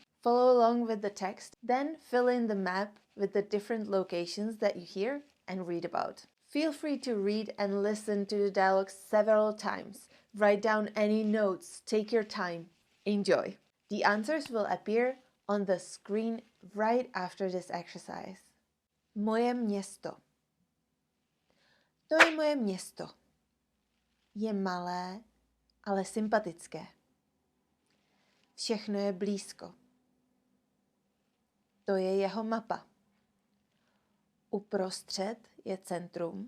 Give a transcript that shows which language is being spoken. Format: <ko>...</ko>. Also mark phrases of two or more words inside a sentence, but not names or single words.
<en>Follow along with the text, then fill in the map with the different locations that you hear and read about. Feel free to read and listen to the dialogue several times. Write down any notes, take your time, enjoy. The answers will appear on the screen right after this exercise.</en> <cs>Moje město. To je moje město. Je malé, ale sympatické. Všechno je blízko. To je jeho mapa. Uprostřed je centrum.</cs>